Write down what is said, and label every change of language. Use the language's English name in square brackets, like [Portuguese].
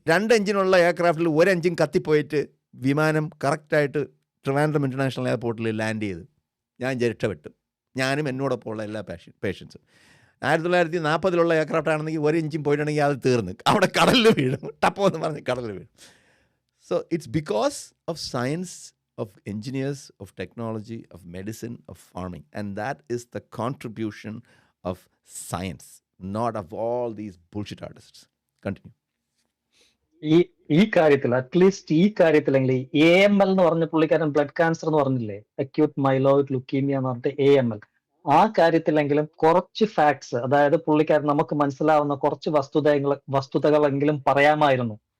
[Malayalam] 2 എഞ്ചിനുള്ള എയർക്രാഫ്റ്റിൽ 1 engine കത്തിപ്പോയിട്ട് വിമാനം കറക്റ്റായിട്ട് Trivandrum international എയർപോർട്ടിൽ ലാൻഡ് ചെയ്ത് ഞാൻ രക്ഷപ്പെട്ടു. ഞാനും എന്നോടൊപ്പമുള്ള എല്ലാ പേഷ്യൻസും. 1940 എയർക്രാഫ്റ്റ് ആണെങ്കിൽ 1 എഞ്ചിൻ പോയിട്ടുണ്ടെങ്കിൽ അത് തീർന്ന് അവിടെ കടലിൽ വീഴും, ടപ്പോ എന്ന് പറഞ്ഞ് കടലിൽ വീഴും. [English] So it's because of science, of engineers, of technology, of medicine, of farming. And that is the contribution of science, not of all these bullshit artists. Continue. [Malayalam] ഈ കാര്യത്തിൽ അറ്റ്ലീസ്റ്റ് ഈ കാര്യത്തിലെങ്കിൽ AML എന്ന് പറഞ്ഞ പുള്ളിക്കാരൻ ബ്ലഡ് ക്യാൻസർ എന്ന് പറഞ്ഞില്ലേ, acute myeloid leukaemia എന്ന് പറഞ്ഞിട്ട് AML, ആ കാര്യത്തിലെങ്കിലും കുറച്ച് ഫാക്ട്സ്, അതായത് പുള്ളിക്കാരൻ നമുക്ക് മനസ്സിലാവുന്ന കുറച്ച് വസ്തുതകളെങ്കിലും പറയാമായിരുന്നു.